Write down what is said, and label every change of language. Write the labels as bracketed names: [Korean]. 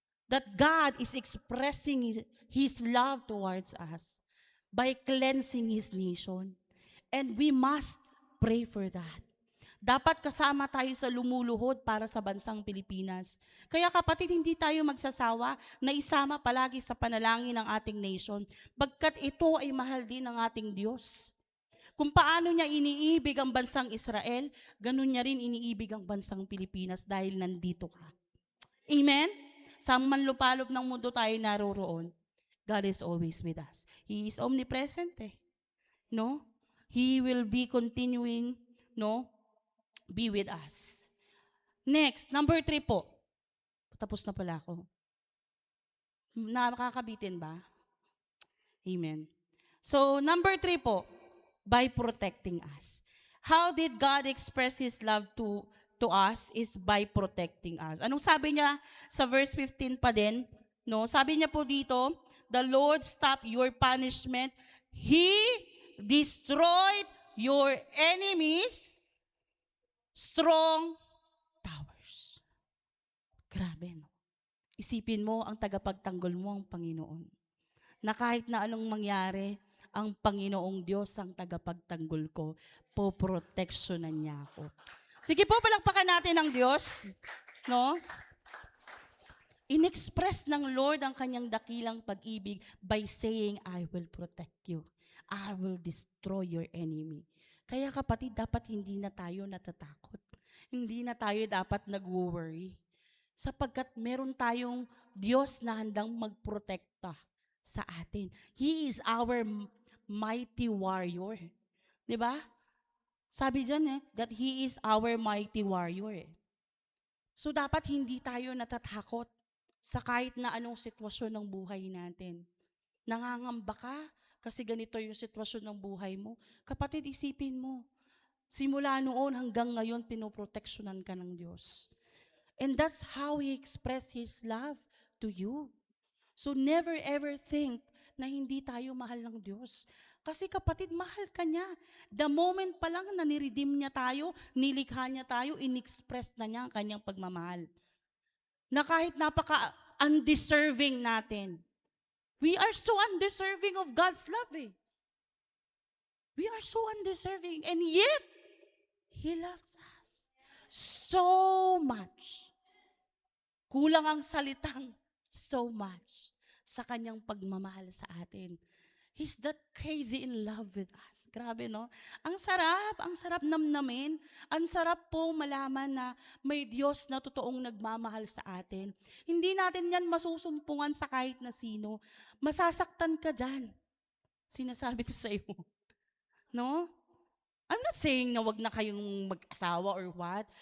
[English] That God is expressing His love towards us by cleansing His nation. And we must pray for that. [Filipino] Dapat kasama tayo sa lumuluhod para sa bansang Pilipinas. Kaya kapatid, hindi tayo magsasawa na isama palagi sa panalangin ng ating nation, bagkat ito ay mahal din ng ating Diyos. Kung paano niya iniibig ang bansang Israel, ganun niya rin iniibig ang bansang Pilipinas dahil nandito ka. Amen? Sa manlupalop ng mundo tayo naroroon, [English] God is always with us. He is omnipresent no? He will be continuing, no? Be with us. Next, number 3 po. [Filipino] Tapos na pala ako. Nakakabitin ba? [English] Amen. So, number 3 po, by protecting us. How did God express His love to us is by protecting us. [Filipino] Anong sabi niya sa verse 15 pa din? No, sabi niya po dito, [English] the Lord stopped your punishment. He destroyed your enemies' strong towers. [Filipino] Grabe, no? Isipin mo, ang tagapagtanggol mo ang Panginoon. Na kahit na anong mangyari, ang Panginoong Diyos ang tagapagtanggol ko. Poproteksyonan niya ako. Sige po, palakpakan natin ang Diyos. No? Inexpress ng Lord ang kanyang dakilang pag-ibig [English] by saying, I will protect you. I will destroy your enemy. [Filipino] Kaya kapatid, dapat hindi na tayo natatakot. Hindi na tayo dapat nag-worry. Sapagkat meron tayong Diyos na handang magprotekta sa atin. [English] He is our mighty warrior. Diba? [Filipino] Sabi dyan [English] that He is our mighty warrior. [Filipino] So dapat hindi tayo natatakot sa kahit na anong sitwasyon ng buhay natin. Nangangamba ka kasi ganito yung sitwasyon ng buhay mo. Kapatid, isipin mo, simula noon hanggang ngayon, pinoproteksyonan ka ng Diyos. [English] And that's how He expressed His love to you. So never ever think [Filipino] na hindi tayo mahal ng Diyos. Kasi kapatid, mahal ka niya. The moment pa lang na niredeem niya tayo, nilikha niya tayo, inexpress na niya ang kanyang pagmamahal. Na kahit napaka-undeserving natin, [English] we are so undeserving of God's love eh. We are so undeserving and yet, He loves us so much. [Filipino] Kulang ang salitang so much sa kanyang pagmamahal sa atin. [English] He's that crazy in love with us. [Filipino] Grabe, no? Ang sarap namnamin. Ang sarap po malaman na may Diyos na totoong nagmamahal sa atin. Hindi natin yan masusumpungan sa kahit na sino. Masasaktan ka dyan. Sinasabi ko sa iyo. No? [English] I'm not saying [Filipino] na wag na kayong mag-asawa or what.